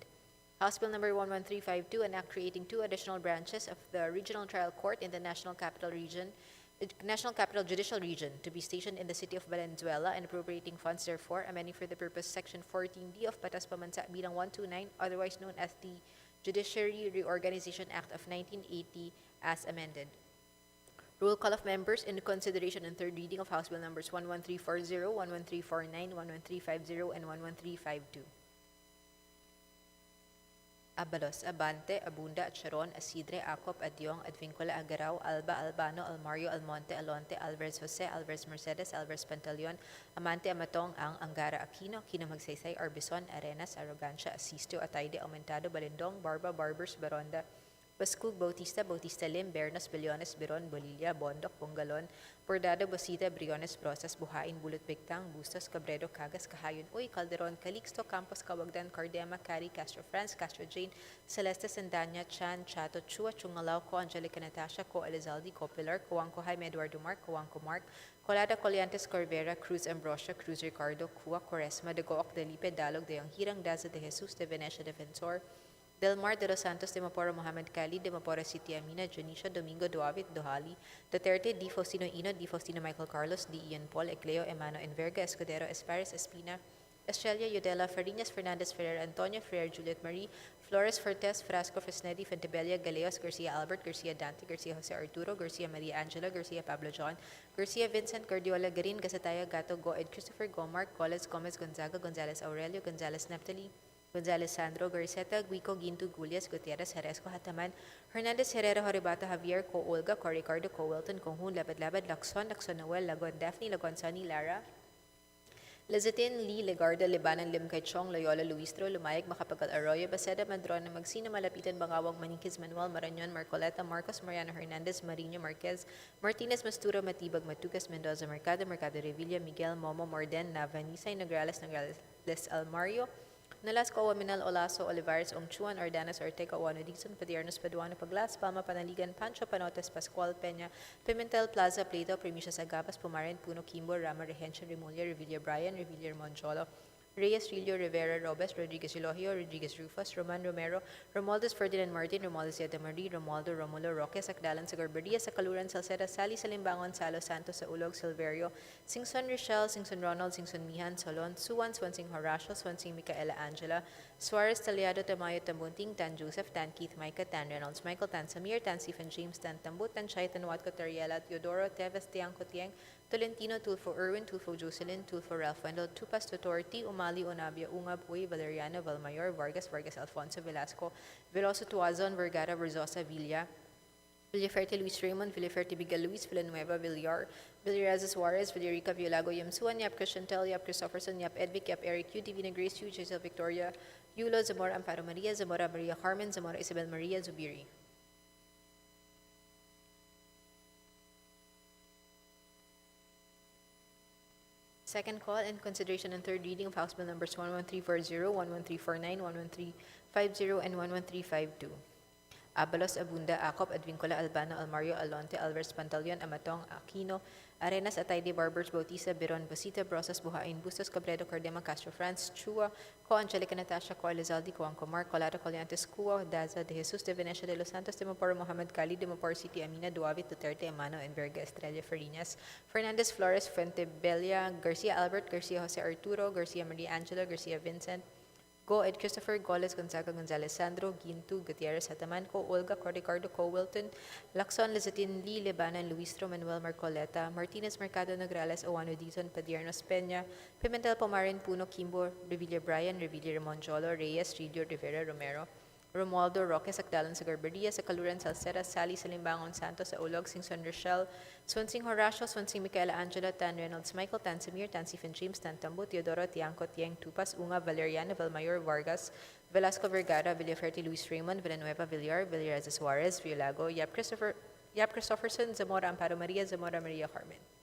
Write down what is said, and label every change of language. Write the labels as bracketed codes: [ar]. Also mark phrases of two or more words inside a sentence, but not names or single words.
[en] House Bill number 11352, an act creating 2 additional branches of the Regional Trial Court in the National Capital Judicial Region to be stationed in the city of Valenzuela and appropriating funds therefore, amending for the purpose Section 14D of Batas Pambansa Bilang 129, otherwise known as the Judiciary Reorganization Act of 1980 as amended. Roll call of members in consideration and third reading of House Bill numbers 11340, 11349, 11350, and 11352. Abalos, Abante, Abunda, Charon, Asidre, Acop, Adyong, Advincula, Agaraw, Alba, Albano, Almario, Almonte, Alonte, Alvarez Jose, Alvarez Mercedes, Alvarez Pantaleon, Amante, Amatong, Ang, Angara, Aquino, Aquino Magsaysay, Arbison, Arenas, Arrogancia, Asisto, Atayde, Aumentado, Balindong, Barba, Barbers, Baronda, Bascug, Bautista, Bautista Lim, Bernas, Bilyones, Biron, Bolilla, Bondok, Bongalon, Bordado, Bosita, Briones, Brosas, Buhain, Bulot, Bigtang, Bustos, Cabredo, Cagas, Kahayon, Uy, Calderon, Calixto, Campos, Cawagdan, Cardema, Cari, Castro France, Castro Jane, Celeste, Sandanya, Chan, Chato, Chua, Chungalao, Co, Angelica Natasha, Co, Elizalde, Co, Pilar, Coangco, Jaime Eduardo Mark, Coangco Mark, Colada, Coliantes, Corvera, Cruz Ambrosia, Cruz Ricardo, Cua, Quaresma, De Gooc, Delipe, Dalog, De Hirang, Daza, De Jesus, De Venecia, Defensor, Delmar de los Santos, de Mapora Mohamed Kali, de Mapora City Amina, Janisha, Domingo, Duavit, Dohali, Duterte, Di Faustino Ino, Di Faustino Michael Carlos, Di Ian Paul, Ecleo, Emano, Enverga, Escudero, Espares, Espina, Estrella, Yudela, Farinas, Fernandez, Ferrer, Antonio, Ferrer, Juliet Marie, Flores, Fortes, Frasco, Fresnedi, Fentebella, Galeos, Garcia Albert, Garcia Dante, Garcia Jose Arturo, Garcia Maria Angela, Garcia Pablo John, Garcia Vincent, Guardiola, Garin, Gasataya, Gato, Goed, Christopher Gomar, Coles, Gomez, Gonzaga, Gonzalez Aurelio, Gonzalez Neptali, Gonzalez Sandro, Garceta, Guico, Ginto, Gulias, Gutierrez, Jerezco, Hataman, Hernandez, Herrera, Horibata, Javier, Co, Olga, Co, Ricardo, Co, Wilton, Conjun, Labad, Lacson, Noel, Lagon, Daphne, Lagon, Sunny, Lara, Lezetin, Lee, Legarda, Libanan, Limkay Chong, Loyola, Luistro, Lumayag, Macapagal Arroyo, Baseda, Madrona, Magsina, Malapitan, Bangawang, Maniquez, Manuel, Marañon, Marcoleta, Marcos, Mariano Hernandez, Marino, Marquez, Martinez, Mastura, Matibag, Matugas, Mendoza, Mercado, Mercado Revilla, Miguel, Momo, Morden, Nava, Nisay, Nograles, Nograles, Almario, Nolasco, Waminal, Olaso, Olivares, Ongchuan, Ordanas, Ortega, Oano, Dixon, Padiernos, Paduano, Paglas, Palma, Panaligan, Pancho, Panotes, Pascual, Peña, Pimentel, Plaza, Plato, Primicias, Agabas, Pumarin, Puno, Kimbo, Rama, Rehencia, Remulla, Revilla, Brian, Revilla, Monjolo, Reyes, Rillo, Rivera, Robes, Rodriguez, Elohio, Rodriguez, Rufus, Roman, Romero, Romualdez, Ferdinand Martin, Romualdez, Yadamari, Romualdo, Romulo, Roque, Sakdalan, Sagarbaria, Sakaluran, Salceda, Sally, Salimbangon, Salo, Santos, Saulog, Silverio, Singson, Rochelle, Singson, Ronald, Singson, Mihan, Solon, Suwan, Swansing, Horacio, Swansing, Micaela, Angela, Suarez, Taliado, Tamayo, Tambunting, Tan Joseph, Tan Keith, Micah, Tan Reynolds, Michael, Tan Samir, Tan Stephen James, Tan Tambut, Tan Chay, Tan Watko, Tariela, Teodoro, Teves, Tiangco, Tiang, Tolentino, Tulfo Irwin, Tulfo Jocelyn, Tulfo Ralph Wendell, Tupas Tutorti, Umali, Onabia, Ungab, Uy, Valeriano, Valmayor, Vargas, Vargas Alfonso, Velasco, Veloso Tuazon, Vergara, Verzosa, Villa, Villaferte, Luis Raymond, Villaferte, Bigal, Luis, Villanueva, Villar, Villaraza, Suarez, Villarica, Villago, Yamsuan, Yap Christiantel, Yap Christopherson, Yap Edvic, Yap Eric, Yu, Divina Grace, Yu, Giselle Victoria, Yulo, Zamora, Amparo Maria, Zamora, Maria Carmen, Zamora, Isabel Maria, Zubiri. Second call in consideration and third reading of House Bill numbers 11340, 11349, 11350, and 11352. Abalos, Abunda, Acop, Advincula, Albano, Almario, Alonte, Alvarez Pantaleon, Amatong, Aquino, Arenas, Atayde, Barbers, Bautista, Biron, Basita, Brosas, Buhain, Bustos, Cabredo, Cardema, Castro France, Chua, Co, Angelica Natasha, Co, Elizalde, Coangco Mark, Colada, Coliantes, Cua, Daza, De Jesus, De Venecia, De Los Santos, De Maporo, Mohamed Kali, De Maporo City, Amina, Duavit, Duterte, Emano, Enverga, Estrella, Farinas, Fernandez, Flores, Fuentebella, Garcia Albert, Garcia Jose Arturo, Garcia Maria Angela, Garcia Vincent, Go, Ed Christopher, Goles, Gonzaga, Gonzalez, Sandro, Gintu, Gutierrez, Hataman, Co, Olga, Co, Ricardo, Co, Wilton, Lacson, Lizatin, Lee, Lebanon, Luistro, Manuel, Marcoleta, Martinez, Mercado, Nograles, Owano, Dizon, Padiernos, Peña, Pimentel, Pomarin, Puno, Kimbo, Revilla, Brian, Revilla, Monjolo, Reyes, Rillo, Rivera, Romero, Romualdo, Roque, Sakdalan, Sagarbaria, Sakaluran, Salceda, Sally, Salimbangon, Santos, Saulog, Singson, Rochelle, Swansing, Horacio, Swansing, Micaela, Angela, Tan Reynolds, Michael, Tan Samir, Tan Stephen James, Tan Tambo, Teodoro, Tiangco, Tiang, Tupas, Unga, Valeriano, Valmayor, Vargas, Velasco, Vergara, Villaferte, Luis Raymond, Villanueva, Villar, Villaraza, Suarez, Villago, Yap Christopherson, Zamora, Amparo Maria, Zamora, Maria Carmen.